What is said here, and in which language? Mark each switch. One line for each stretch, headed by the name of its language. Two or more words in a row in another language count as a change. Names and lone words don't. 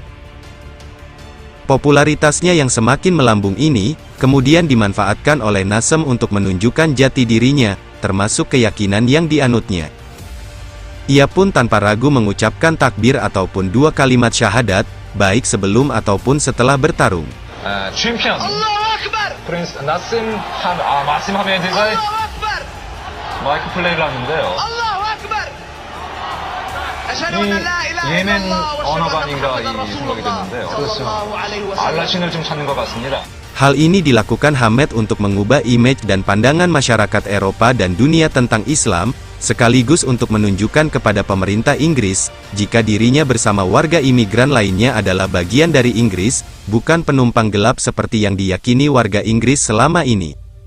Indonesian: Popularitasnya yang semakin melambung ini, kemudian dimanfaatkan oleh Nasim untuk menunjukkan jati dirinya, termasuk keyakinan yang dianutnya. Ia pun tanpa ragu mengucapkan takbir ataupun 2 kalimat syahadat, baik sebelum ataupun setelah bertarung.
Korean: Champion Prince Naseem Hamed가 마이크 플레이를 하는데요. 이 예멘 언어반인가 이 생각이 됐는데요. 알라 신을 좀 찾는 것 같습니다.
Indonesian: Hal ini dilakukan Hamed untuk mengubah image dan pandangan masyarakat Eropa dan dunia tentang Islam, sekaligus untuk menunjukkan kepada pemerintah Inggris, jika dirinya bersama warga imigran lainnya adalah bagian dari Inggris, bukan penumpang gelap seperti yang diyakini warga Inggris selama ini.